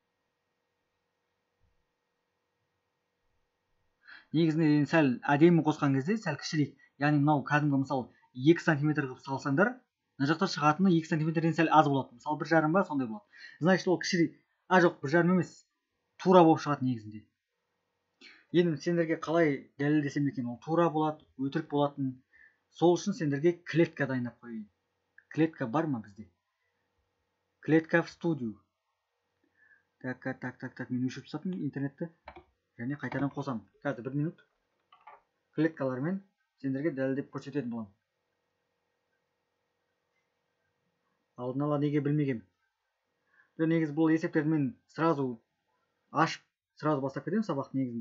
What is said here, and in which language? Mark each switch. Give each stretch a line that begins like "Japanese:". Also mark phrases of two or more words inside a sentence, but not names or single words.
Kazakh: Негізінде сәл әдемі қосқан кезде сәл кішірек, яғни мынау кәдімгі мысалы 2 см қылып салсаңдар, мына жақта шығатыны 2 см-ден сәл аз болады. Мысалы 1,5 ба сондай болады. Значит, ол кішірек. Жоқ, 1,5 емес. Тура болып шығады негізінде. Енді сендерге қалай дәлелдесем екен, ол тура болады, өтірік болатын. Сол үшін сендерге клетка дайындап қояйын. Клетка бар ма бізде?
Russian: Клетка в студию.
Kazakh: Так, мен өшіріп тастадым интернетті. Және қайтадан қосам. Қазір 1 минут. Клеткалармен сендерге дәлелдеп көрсететін боламын. Алдын ала неге білмегем. Негізі бұл есептерді мен сразу ашып, сразу бастап кетемін сабақ негізінде.